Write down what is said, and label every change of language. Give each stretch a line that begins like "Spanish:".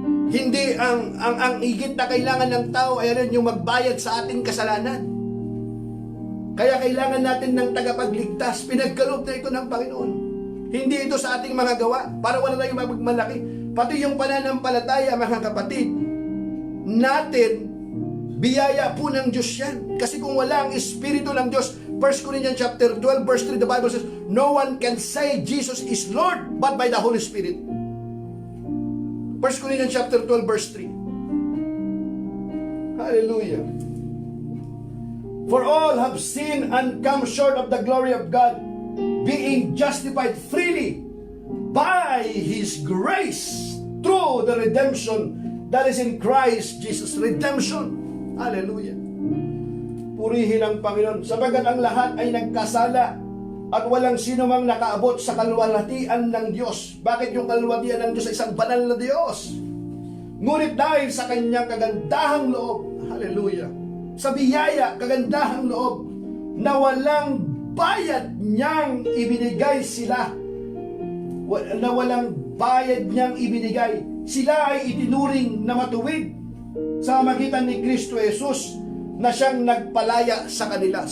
Filipino: Hindi ang higit na kailangan ng tao ay rin yung magbayad sa ating kasalanan. Kaya kailangan natin ng tagapagligtas. Pinagkaloob na ito ng Panginoon. Hindi ito sa ating mga gawa para wala tayong magmalaki. Pati yung pananampalataya, mga kapatid, natin, biyaya po ng Diyos yan. Kasi kung wala ang Espiritu ng Diyos,
English: 1 Corinthians chapter 12 verse 3, the Bible says, no one can say Jesus is Lord but by the Holy Spirit. 1 Corinthians chapter 12 verse 3. Hallelujah. For all have sinned and come short of the glory of God, being justified freely by His grace through the redemption that is in Christ Jesus.
Filipino: Redemption. Hallelujah. Purihin ang Panginoon. Sabagat ang lahat ay nagkasala at walang sino mang nakaabot sa kalwalhatian ng Diyos. Bakit yung kalwalhatian ng Diyos ay isang banal na Diyos? Ngunit dahil sa kanyang kagandahang loob, hallelujah, sa biyaya, kagandahang loob, na walang bayad niyang ibinigay sila, na walang bayad niyang ibinigay, sila ay itinuring na matuwid sa magitan ni Kristo Jesus na siyang nagpalaya sa kanila.